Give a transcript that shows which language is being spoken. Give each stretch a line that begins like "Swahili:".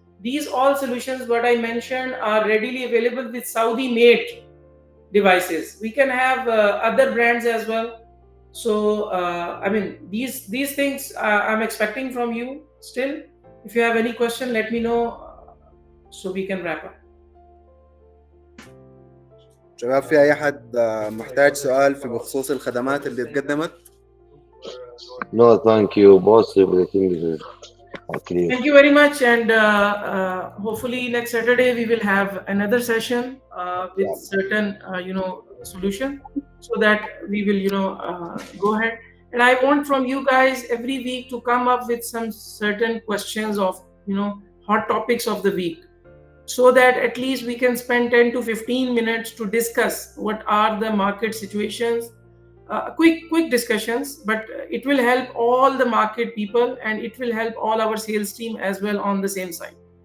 English: These all solutions what I mentioned are readily available with Saudi made devices. We can have other brands as well. So these things I'm expecting from you still. If you have any question, let me know so we can wrap up.
Arabic: شباب، في أي أحد محتاج سؤال في بخصوص الخدمات اللي اتقدمت؟
English: No, thank you, boss. Everything is clear. Thank you very much, and hopefully next Saturday we will have another session with certain solution, so that we will go ahead. And I want from you guys every week to come up with some certain questions of hot topics of the week, so that at least we can spend 10 to 15 minutes to discuss what are the market situations, quick discussions, but it will help all the market people, and it will help all our sales team as well on the same side.